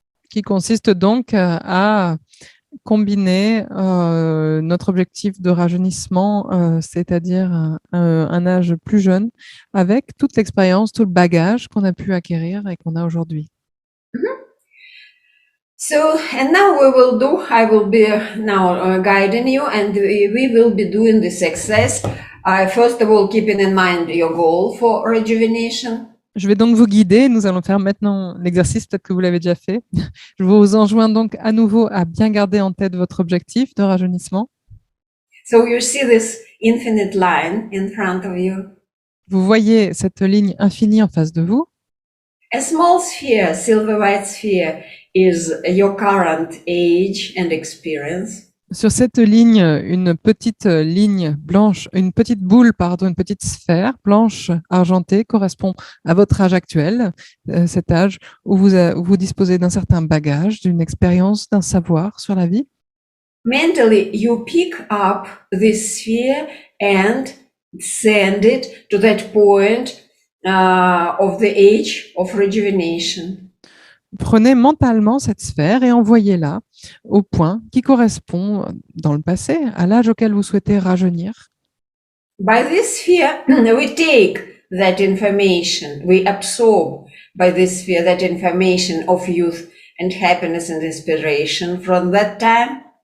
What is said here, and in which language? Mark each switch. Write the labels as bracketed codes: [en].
[fr] Qui consiste donc à combiner notre objectif de rajeunissement, c'est-à-dire un âge plus jeune, avec toute l'expérience, tout le bagage qu'on a pu acquérir et qu'on a aujourd'hui. [en] So, and now I will be now guiding you, and we will be doing this exercise. First of all, keeping in mind your goal for rejuvenation. [fr] Je vais donc vous guider. Nous allons faire maintenant l'exercice, peut-être que vous l'avez déjà fait. Je vous enjoins donc à nouveau à bien garder en tête votre objectif de rajeunissement. [en] So you see this infinite line in front of you. [fr] Vous voyez cette ligne infinie en face de vous. [en] A small sphere, silver white sphere, is your current age and experience. [fr] Sur cette ligne, une petite ligne blanche, une petite boule, pardon, une petite sphère blanche argentée correspond à votre âge actuel, cet âge où vous disposez d'un certain bagage, d'une expérience, d'un savoir sur la vie. [en] Mentally, you pick up this sphere and send it to that point of the age of rejuvenation. [fr] Prenez mentalement cette sphère et envoyez-la au point qui correspond dans le passé à l'âge auquel vous souhaitez rajeunir. [en] By this sphere, we take that information, we absorb by this sphere that information of youth and happiness and inspiration from that time.